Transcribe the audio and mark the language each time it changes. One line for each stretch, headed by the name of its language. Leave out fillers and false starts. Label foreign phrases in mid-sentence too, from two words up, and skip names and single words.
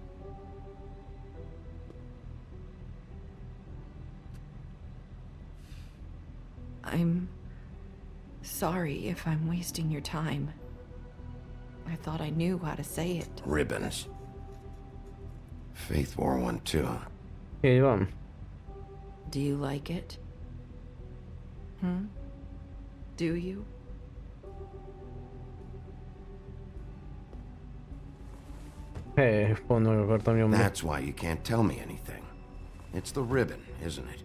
English: I'm sorry if I'm wasting your time. I thought I knew how to say it. Ribbons. Faith wore one too.
Hungarian: Így van.
English: Do you like it? Do you?
Hungarian: Hé, pont meg akartam nyomni.
English: That's why you can't tell me anything. It's the ribbon, isn't it?